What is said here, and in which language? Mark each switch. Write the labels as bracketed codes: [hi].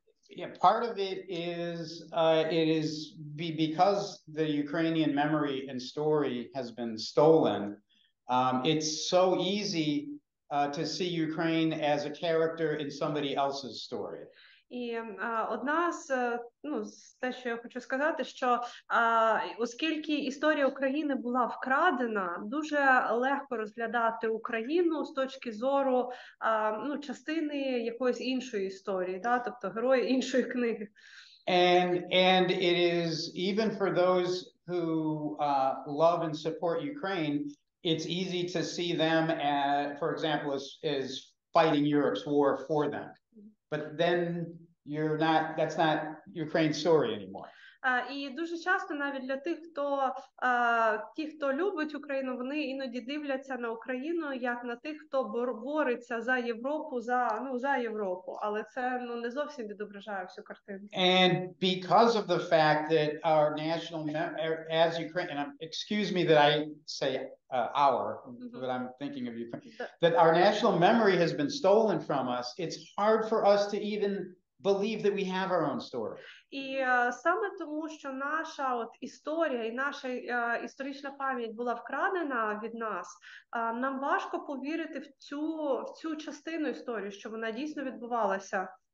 [en] Yeah, part of it is because the Ukrainian memory and story has been stolen. It's so easy to see Ukraine as a character in somebody else's story. [uk] І одна з те, що я хочу сказати, що оскільки історія України була вкрадена, дуже легко розглядати Україну з точки зору частини якоїсь іншої історії, да? Тобто герої іншої книги. [en] And it is even for those who love and support Ukraine, it's easy to see them as, for example, as fighting Europe's war for them. But then that's not Ukraine's story anymore. [uk] І дуже часто навіть для тих, хто любить Україну, вони іноді дивляться на Україну як на тих, хто бореться за Європу, за Європу, але це не зовсім відображає всю картину. [en] And because of the fact that our national as Ukraine, and excuse me that I say but I'm thinking of Ukraine, that our national memory has been stolen from us, it's hard for us to even believe that we have our own story. [uk] І саме тому, що наша історія і наша історична пам'ять була вкрадена від нас, нам важко повірити в цю частину історії, що вона дійсно відбувалася.